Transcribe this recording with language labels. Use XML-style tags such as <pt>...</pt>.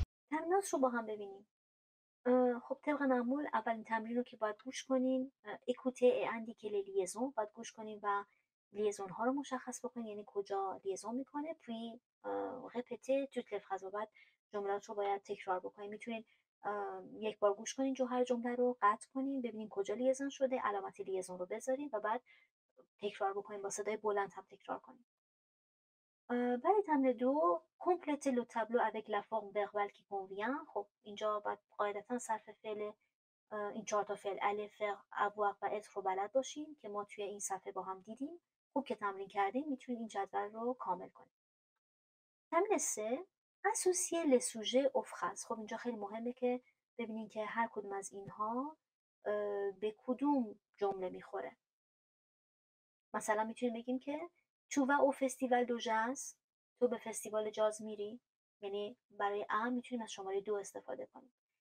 <fa>تمرینات رو با هم ببینیم. خب طبق معمول اولین تمرین رو که باید گوش کنین</fa> <fr>écouter et indiquer les liaisons،</fr> <fa>باید گوش کنین و لیزون ها رو مشخص بکنین، یعنی کجا لیزون میکنه.</fa> <fr>puis répéter toutes les phrases،</fr> <fa>و بعد جملات رو باید تکرار بکنین. میتونین یک بار گوش کنین هر جمله رو قطع کنین، ببینین کجا لیزون شده، علامت لیزون رو بذارین و بعد تکرار بکنین، با صدای بلند هم تکرار کنین. برای تمرین 2</fa> <fr>compléter le tableau avec la forme verbale qui convient.</fr> <fa>خب اینجا باید قاعدتا صرف فعل این 4 تا فعل aller, faire, avoir و être رو بلد باشین که ما توی این صفحه با هم دیدیم. خوب که تمرین کردین میتونید این جدول رو کامل کنید. تمرین 3</fa> <fr>associer les sujets aux phrases.</fr> <fa>خب اینجا خیلی مهمه که ببینین که هر کدوم از اینها به کدوم جمله میخوره. مثلا میتونیم بگیم که</fa> <fr>tu vas au festival de jazz،</fr> <fa>تو به فستیوال جاز میری، یعنی برای ام میتونیم از شماره 2 استفاده کنیم.</fa>